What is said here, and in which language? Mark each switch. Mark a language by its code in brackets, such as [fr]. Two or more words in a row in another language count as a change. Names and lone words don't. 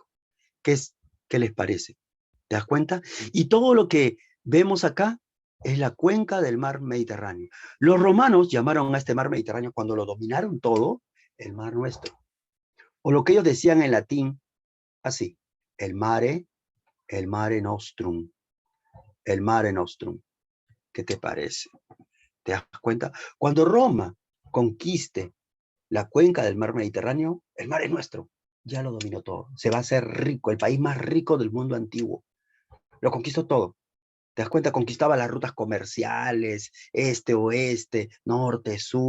[es] ¿Qué les parece? ¿Te das cuenta? Y todo lo que vemos acá es la cuenca del mar Mediterráneo. Los romanos llamaron a este mar Mediterráneo, cuando lo dominaron todo, el mar nuestro. O lo que ellos decían en latín, así, el [la] mare nostrum, [es] el [la] mare nostrum. [es] ¿Qué te parece? ¿Te das cuenta? Cuando Roma conquiste la cuenca del mar Mediterráneo, el mar es nuestro. Ya lo dominó todo. Se va a hacer rico, el país más rico del mundo antiguo. Lo conquistó todo. ¿Te das cuenta? Conquistaba las rutas comerciales, este, oeste, norte, sur.